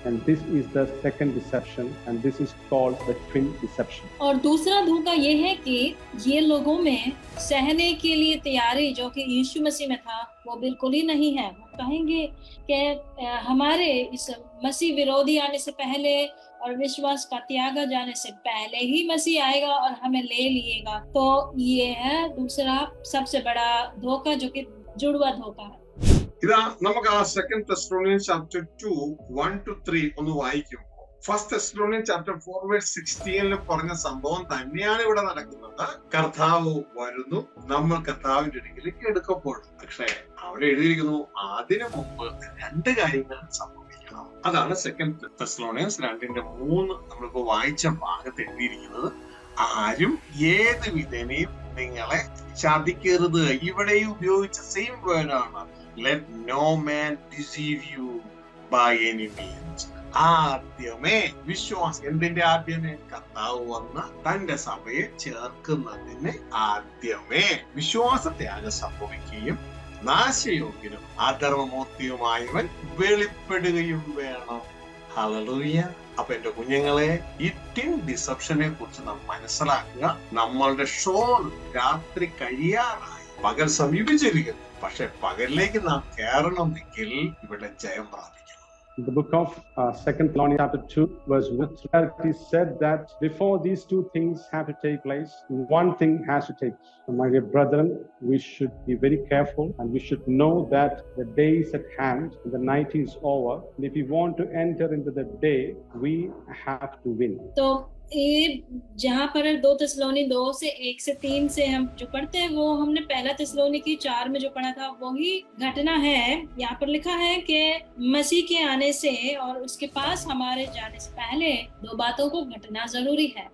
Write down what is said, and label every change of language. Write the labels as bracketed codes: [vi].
[en] And this is the second deception, and this is called the twin deception. [hi] और दूसरा धोखा ये है कि ये लोगों में सहने के लिए तैयारी जो कि यीशु मसीह में था वो बिल्कुल ही नहीं है। वो कहेंगे कि हमारे इस मसीह विरोधी आने से पहले और विश्वास का त्यागा जाने से पहले ही मसीह आएगा और हमें ले लिएगा। तो ये है दूसरा सबसे बड़ा धोखा जो कि जुड़वा धोखा है। [ml] ഇതാ നമുക്ക് ആ 2 Thessalonians chapter 2 1-3 ഒന്ന് വായിക്കുമ്പോൾ, 1 Thessalonians chapter 4 verse 16 പറഞ്ഞ സംഭവം തന്നെയാണ് ഇവിടെ നടക്കുന്നത്. കർത്താവ് വരുന്നു, നമ്മൾ കർത്താവിന്റെ അടുക്കലേക്ക് എടുക്കപ്പെടും. പക്ഷേ അവിടെ എഴുതിയിരിക്കുന്നു, അതിനു മുമ്പ് രണ്ട് കാര്യങ്ങൾ സംഭവിക്കണം. അതാണ് 2 Thessalonians 2:3 നമ്മളിപ്പോ വായിച്ച ഭാഗത്ത് എഴുതിയിരിക്കുന്നത്. ആരും ഏത് വിധേനയും നിങ്ങളെ ചതിക്കരുത്. ഇവിടെ ഉപയോഗിച്ച സെയിം വേർഡാണ്. [en] Let no man deceive you by any means. [ml] ആദ്യമേ വിശ്വാസം, എന്തിന്റെ ആദ്യമേ? കർത്താവ് വന്ന തന്റെ സഭയെ ചേർക്കുന്നതിന് ആദ്യമേ വിശ്വാസത്യാഗം സംഭവിക്കുകയും നാശയോഗ്യനും അധർമ്മമൂർത്തിയുമായവൻ വെളിപ്പെടുകയും വേണം. ഹല്ലേലൂയ. അപ്പൊ എന്റെ കുഞ്ഞുങ്ങളെ, ഈ ട്വിൻ ഡിസപ്ഷനെ കുറിച്ച് നാം മനസ്സിലാക്കുക. നമ്മളുടെ ഷോൾ രാത്രി കഴിയാറായി, പകൽ സമീപിച്ചിരിക്കുന്നു. പക്ഷെ പകലിലേക്ക് നാം കയറണമെങ്കിൽ ഇവിടെ ജയം പ്രാപിക്കണം. [en] In the book of 2 Thessalonians chapter 2 verse 1, it is said that before these two things have to take place, one thing has to take. So my dear brethren, we should be very careful, and we should know that the day is at hand, and the night is over. And if we want to enter into the day, we have to win. [hi] तो ये जहाँ पर 2 थिस्सलुनी 2 से 1 से 3 से हम जो पढ़ते हैं वो हमने पहला थिस्सलुनी 4 में जो पढ़ा था वही घटना है। यहाँ पर लिखा है कि मसीह के आने से और उसके पास हमारे जाने से पहले दो बातों को घटना जरूरी है।